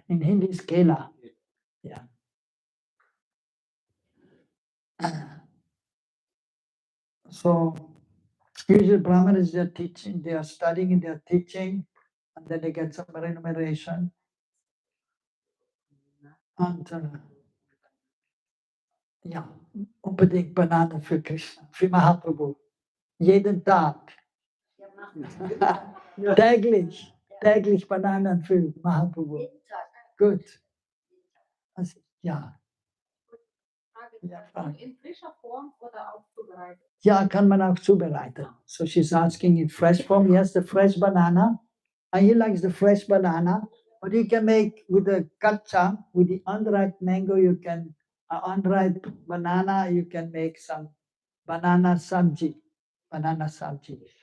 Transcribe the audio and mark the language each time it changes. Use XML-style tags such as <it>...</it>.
<en>In Hindi is Kela. Yeah. So usually Brahmanas, they are teaching, they are studying, they are teaching, and then they get some remuneration.</en> <de>And ja, unbedingt Bananen für Krishna, für Mahaprabhu. Jeden Tag. Täglich Bananen für Mahaprabhu. Gut. Also, ja. Ja, in frischer Form oder auch zubereitet? Ja, kann man auch zubereiten.</de> <en>So she's asking in fresh form. Yes, the fresh banana. And he likes the fresh banana. But you can make with the kacha, with the unripe mango, you can, unripe banana, you can make some banana sabji. Banana sabji.</en>